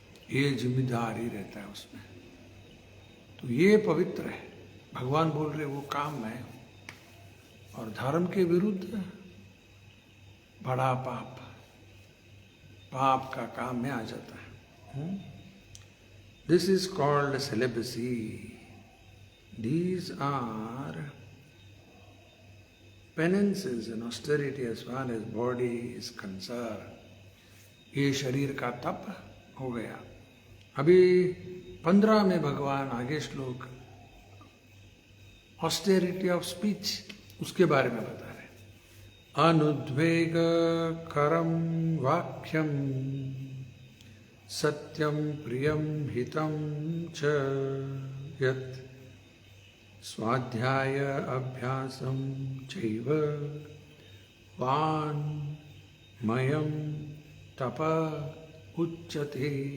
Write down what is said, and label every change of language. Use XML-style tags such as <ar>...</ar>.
<hi>ये जिम्मेदारी रहता है उसमें। तो ये पवित्र है। भगवान बोल रहे वो काम मैं हूं। और धर्म के विरुद्ध बड़ा पाप, पाप का काम में आ जाता है।</hi> <en>This is called celibacy. These are penances and austerity as far as body is concerned.</en> <hi>ये शरीर का तप हो गया। अभी 15 में भगवान आगे श्लोक ऑस्टेरिटी ऑफ स्पीच उसके बारे में बता रहे।</hi> <sa>अनुद्वेग करम वाक्यम सत्यम प्रियम हितम च यत् स्वाध्याय अभ्यासम चैव वान् मयम तप उच्यते।</sa>